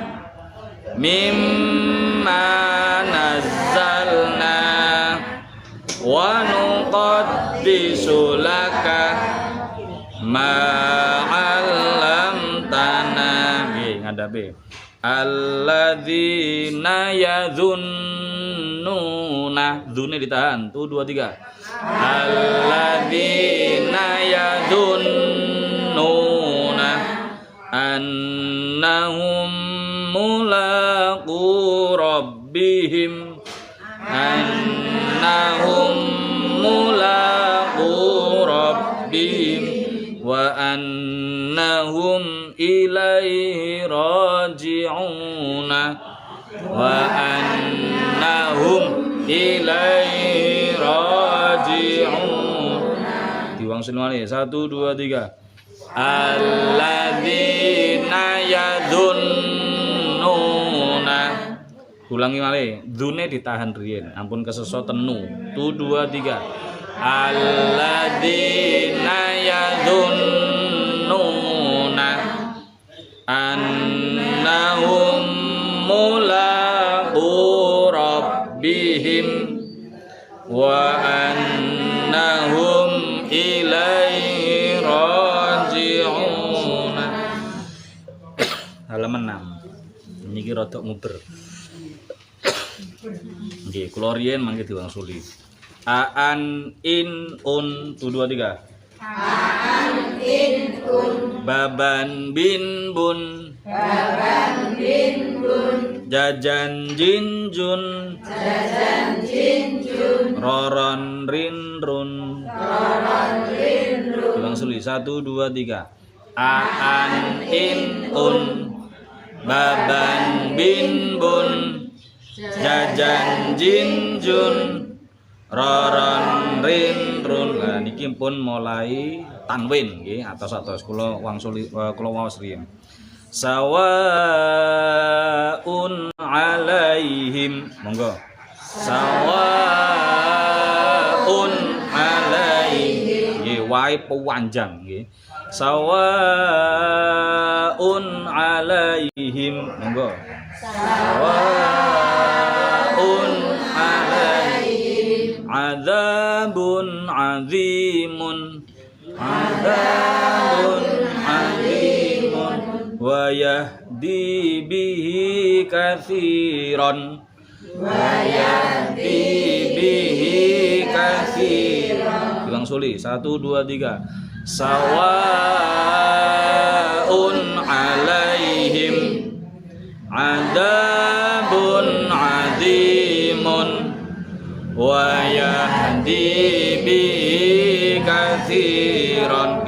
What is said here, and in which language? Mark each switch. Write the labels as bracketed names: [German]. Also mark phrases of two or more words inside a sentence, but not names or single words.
[Arabic] مما نزلنا ونقدس لك ما علمتنا [Javanese] nggih ngadhape [Arabic] الذين يظنون [Javanese] dzune ditahan tu [Arabic] 2 3 الذين يظنون أنهم ملاقو ربهم وأنهم إليه راجعون [Javanese] diwangsuli malih. [Arabic] 1 2 3. الذين يظنون. [Javanese] Ulangi malih. Dzune ditahan riyen. Ampun keseso tenu. [Arabic] 1 2 3. الذين يظنون أنهم ملاقو ربهم وأنهم إليه راجعون. [Javanese] Halaman 6. Niki rada nguber. Nggih, kula riyen mangke diwangsuli. Aan in un 1 2 3. Aan in un baban bin bun jajan jin jun roron rin run diwangsuli. 1 2 3. Aan in un baban bin bun jajan jin jun roron rin run. Nah niki pun mulai tanwin nggih atos-atos kula wangsuli kula waos riyen. [Arabic] سواء عليهم, monggo. Sawaun alaihim [Javanese] nggih wae panjang nggih. [Arabic] سواء عليهم, monggo. سواء عليهم عذاب عظيم عذاب عظيم ويهدي به كثيرا ويهدي به كثيرا wa yahdi bihi katsiran. [Javanese] Diwangsuli. 1 2 3. [Arabic] سواء عليهم عذاب عظيم ويهدي به كثيرا.